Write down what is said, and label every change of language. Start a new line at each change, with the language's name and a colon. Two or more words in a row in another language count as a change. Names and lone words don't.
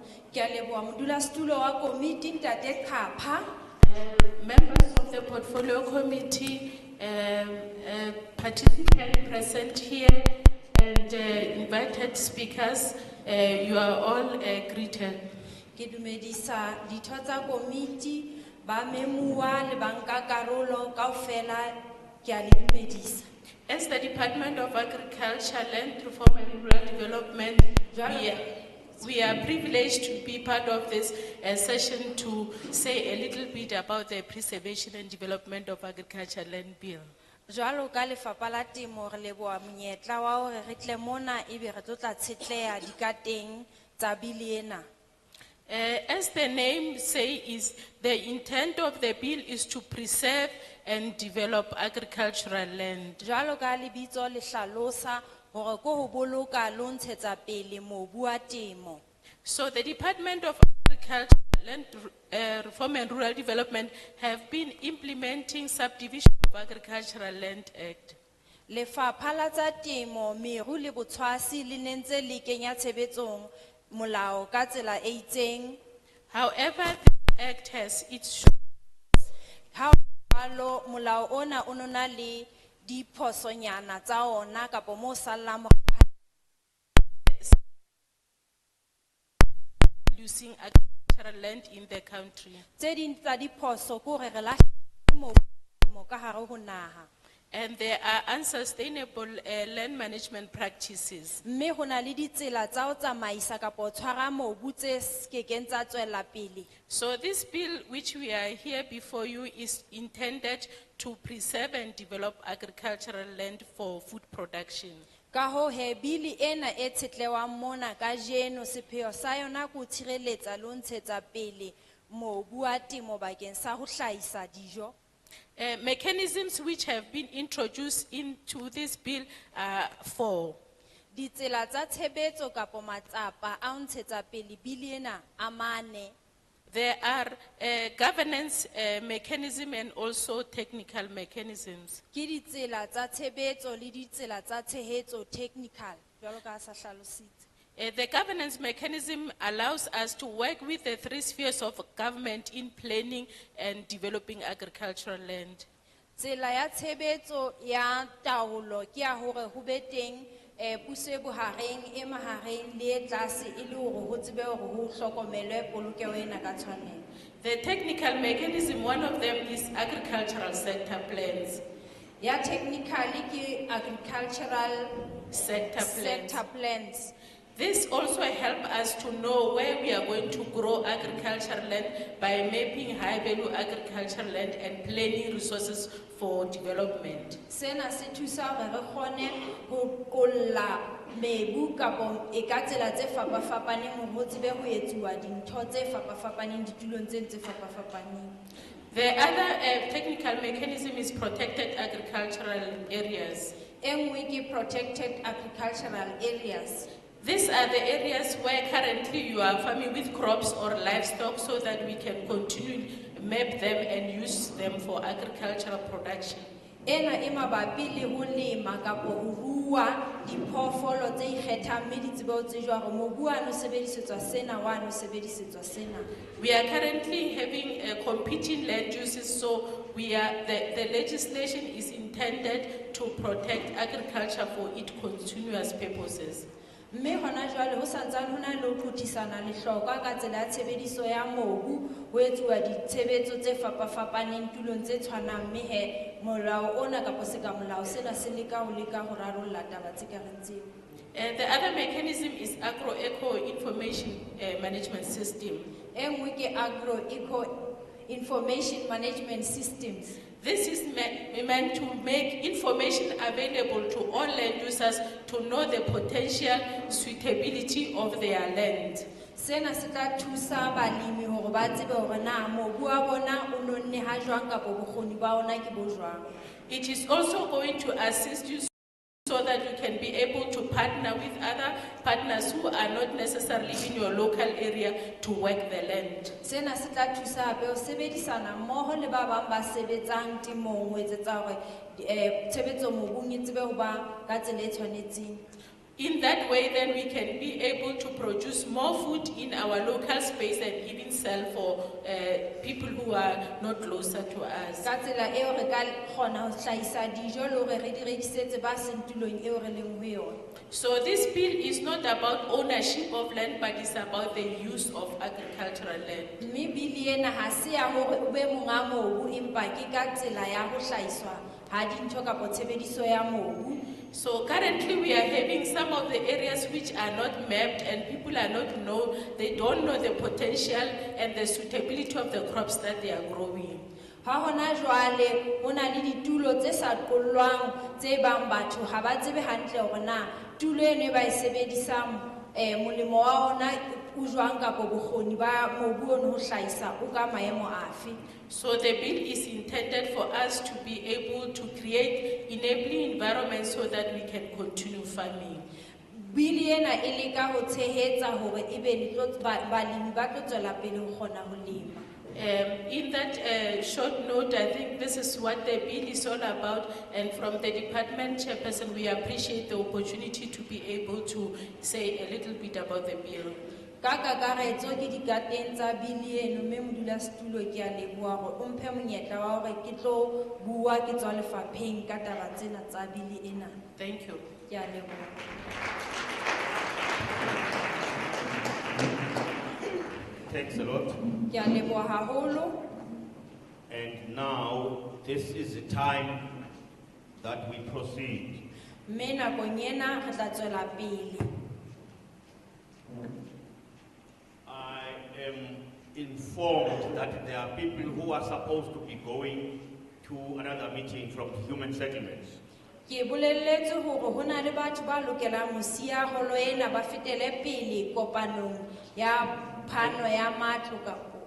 English: Members of the Portfolio Committee, participants present here, and invited speakers, you are all greeted.
Southern Sotho: Ke dumedisa ditho tsa komiti ba memua le banka karolo kaofela ke a le dumedisa.
English: As the Department of Agriculture, Land Reform and Rural Development, we are privileged to be part of this session to say a little bit about the preservation and development of agriculture land bill.
Southern Sotho: Jwalo ka lefapha la temo re leboha monyetla wa hore re tle mona ebe re tlotla tshetleha dikateng tsa bili ena.
English: As the name says, the intent of the bill is to preserve and develop agricultural land.
Southern Sotho: Jwalo ka lebitso le hlalosa hore ko ho boloka le ho ntshetsa pele mobu wa temo.
English: So the Department of Agriculture, Land Reform and Rural Development have been implementing Subdivision of Agricultural Land Act.
Southern Sotho: Lefapha la tsa temo, meru le botshwasi le nentse le kenya tshebetsong molao ka tsela e itseng.
English: However, the act has its
Southern Sotho: Ha jwalo molao ona o nona le diphosonyana tsa ona kapo mo sallang
English: using agricultural land in the country.
Southern Sotho: tse ding tsa diphoso ke hore re lahlile mobu ka hare ho naha.
English: And there are unsustainable land management practices.
Southern Sotho: Mme ho na le ditsela tsa ho tsamaisa kapo tshwara mobu tse skekeng tsa tswela pele.
English: So this bill which we are here before you is intended to preserve and develop agricultural land for food production.
Southern Sotho: Ka ho he bili ena e tshetlewang mona ka jeno sepheo sa yona ku tshireletsa le ho ntshetsa pele mobu wa temo bakeng sa ho hlahisa dijo.
English: Mechanisms which have been introduced into this bill are four.
Southern Sotho: Ditsela tsa tshebetso kapo matsapa a ho ntshetsa pele bili ena a mane.
English: There are governance mechanism and also technical mechanisms.
Southern Sotho: Ke ditsela tsa tshebetso le ditsela tsa tshehetso technical jwalo ka sa hlalositse.
English: The governance mechanism allows us to work with the three spheres of government in planning and developing agricultural land.
Southern Sotho: Tsela ya tshebetso ya taolo ke ya hore ho be teng puso e bohareng e mahareng le e tlase e le hore ho tsebe hore ho hlokomelwe polokeho ena ka tshwanelo.
English: The technical mechanism, one of them is agricultural sector plans.
Southern Sotho: Ya technically ke agricultural
English: Sector plans. sector plans. This also helps us to know where we are going to grow agricultural land by mapping high-value agricultural land and planning resources for development.
Southern Sotho: Sena se thusa hore re kgone ho qolla mebu kapo e ka tsela tse fapafapaneng hore ho tsebe ho etsuwa dintho tse fapafapaneng ditulong tse fapafapaneng.
English: The other technical mechanism is protected agricultural areas.
Southern Sotho: E nngwe ke
English: protected agricultural areas. These are the areas where currently you are farming with crops or livestock so that we can continue map them and use them for agricultural production.
Southern Sotho: Ena e mabapi le ho lema kapo ho rua diphoofolo tse ikgethang mme di tsebe ho tsejwa hore mobu wa no sebedisetswa sena wa no sebedisetswa sena.
English: We are currently having competing land uses, so the legislation is intended to protect agriculture for its continuous purposes.
Southern Sotho: Mme hona jwale ho santsane ho na le ho qothisana lehlokwa ka tsela ya tshebediso ya mobu ho etsuwa ditshebetso tse fapafapaneng tulong tse tshwanang, mme he molao ona kapo seka molao sena se leka ho rarolla taba tse ka reng tseo.
English: The other mechanism is agro-eco information management system.
Southern Sotho: E nngwe ke
English: agro-eco information management systems. This is meant to make information available to all land users to know the potential suitability of their land.
Southern Sotho: Sena se tla thusa balemi hore ba tsebe hore na mobu wa bona o nonne ha jwang kapo bokgoni ba ona ke bo jwang.
English: It is also going to assist you so that you can be able to partner with other partners who are not necessarily in your local area to work the land.
Southern Sotho: Sena se tla thusa hape ho sebedisana mmoho le ba bang ba sebetsang temong ho etsetsa hore tshebetso mobung e tsebe ho ba ka tsela e tshwanetseng.
English: In that way, then we can be able to produce more food in our local space and even sell for people who are not closer to us.
Southern Sotho: Ka tsela eo re ka kgona ho hlahisa dijo le hore re di rekisetse ba seng tulong eo re leng ho yona.
English: So this bill is not about ownership of land, but it's about the use of agricultural land.
Southern Sotho: Mme bili ena ha se ya hore o be monga mobu empa ke ka tsela ya ho hlahiswa ha dintho kapo tshebediso ya mobu.
English: So currently we are having some of the areas which are not mapped and people are they don't know the potential and the suitability of the crops that they are growing.
Southern Sotho: Ha hona jwale ho na le ditulo tse sa qollwang tse bang batho ha ba tsebe hantle hore na tulo eno e ba e sebedisang molemo wa ona o jwang kapo bokgoni ba mobu ono ho hlahisa o ka maemo afe.
English: So the bill is intended for us to be able to create enabling environments so that we can continue farming.
Southern Sotho: Bili ena e leka ho tshehetsa hore ebe balemi ba tlo tswela pele ho kgona ho lema.
English: In that short note, I think this is what the bill is all about, and from the department chairperson, we appreciate the opportunity to be able to say a little bit about the bill.
Southern Sotho: Ka kakaretso ke dikateng tsa bili eno mme modulasetulo ke a leboha hore o mphe monyetla wa hore ke tlo bua ke tswa lefapheng ka taba tsena tsa bili ena.
English: Thank you.
Southern Sotho: Ke a leboha.
English: Thanks a lot.
Southern Sotho: Ke a leboha haholo.
English: And now, this is the time that we proceed.
Southern Sotho: Mme nakong ena re tla tswela pele.
English: I am informed that there are people who are supposed to be going to another meeting from human settlements.
Southern Sotho: Ke bolelletse hore ho na le batho ba lokelang ho siya holo ena ba fetele pele kopanong ya phano ya matlo kapo.